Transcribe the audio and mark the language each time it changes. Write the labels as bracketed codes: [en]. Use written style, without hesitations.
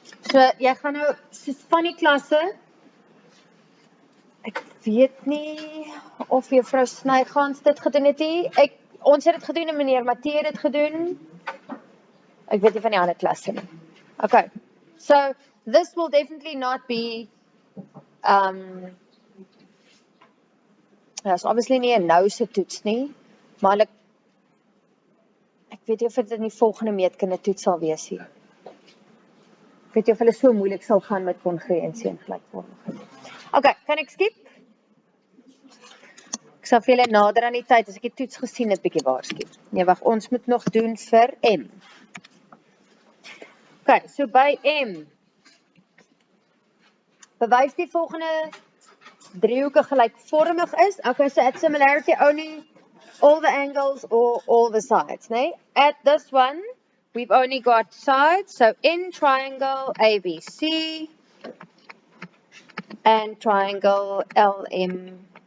[af] So, jy gaan nou, soos van die klasse, ek weet nie of juffrou Snygans dit gedoen het nie. Ons het dit gedoen en meneer Matthee het dit gedoen. Ek weet nie van die ander klasse nie. Okay. [en] So, this will definitely not be it's obviously [af] nie 'n nouse toets nie, maar ek weet nie of dit in die volgende meetkunde toets sal wees nie. Ek weet nie of hulle so moeilik sal gaan met kongruensie en gelykvormigheid. Okay, kan ek skip? Ek sal vir julle nader aan die tyd, as ek die toets gesien het, bietjie waarsku. Nee, wag, ons moet nog doen vir M. Okay, so by M, bewys die volgende driehoeke gelykvormig is. [en] Okay, so at similarity only all the angles or all the sides, né? At this one, we've only got sides, so in triangle ABC and triangle LMN.